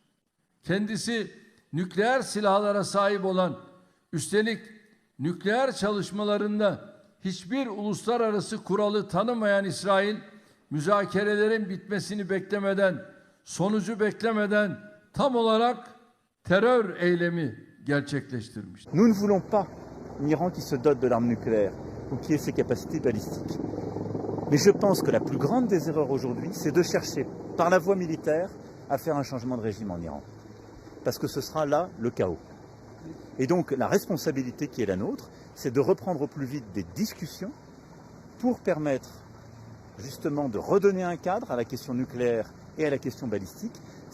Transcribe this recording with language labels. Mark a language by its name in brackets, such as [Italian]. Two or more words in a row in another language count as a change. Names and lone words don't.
[Turkish] Kendisi nükleer silahlara sahip olan, üstelik nükleer çalışmalarında hiçbir uluslararası kuralı tanımayan İsrail, müzakerelerin bitmesini beklemeden, sonucu beklemeden tam olarak terör eylemi gerçekleştirmiştir. [French] Nous ne voulons pas un Iran qui se dote de l'arme nucléaire ou qui ait ses capacités balistiques. Mais je pense que la plus grande des erreurs aujourd'hui, c'est de chercher par la voie militaire à faire un changement de régime en Iran. Parce que ce sera là le chaos. Et donc la responsabilité qui est la nôtre, c'est de reprendre au plus vite des discussions pour permettre justement de redonner un cadre à la question nucléaire et à la question balistique.